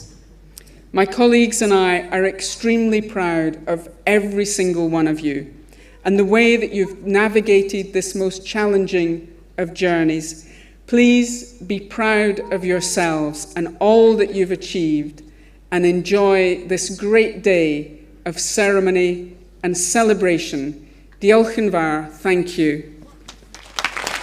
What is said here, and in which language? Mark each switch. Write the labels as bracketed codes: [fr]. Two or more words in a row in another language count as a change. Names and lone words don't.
[en] My colleagues and I are extremely proud of every single one of you and the way that you've navigated this most challenging of journeys. Please be proud of yourselves and all that you've achieved, and enjoy this great day of ceremony and celebration. [cy] Diolch yn fawr. [en] Thank you.